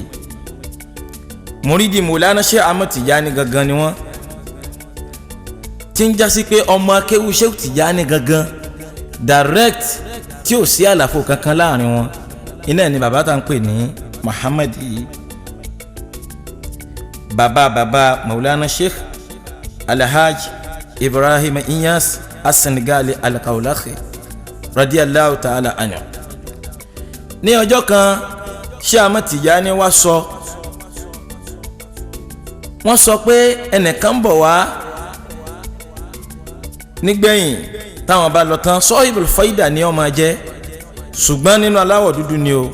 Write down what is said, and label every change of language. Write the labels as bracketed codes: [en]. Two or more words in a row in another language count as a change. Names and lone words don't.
[yo] Muridi Maulana Sheikh Ahmad Tijani gangan ni wọ́n, tí ń jásí pé ọmọ akéwù Sheikh Tijani gangan direct tí ò sí àlàfo kankan láàrin wọn. Iná ni bàbá tá ń pè ní Muhammad yìí. Bàbá Maulana Sheikh Alhaji Ibrahim Inyas As-Senegali Al-Kaulahi [ar] رضي الله تعالى عنه. [yo] Ní ọjọ́ kan Sheikh Ahmad Tijani wọ́n sọ pé ẹnìkan bọ̀ wá nígbẹ̀yìn táwọn bá lọ tán Sahibul Faida ni ó máa jẹ́, ṣùgbọ́n nínú aláwọ̀ dúdú ni o.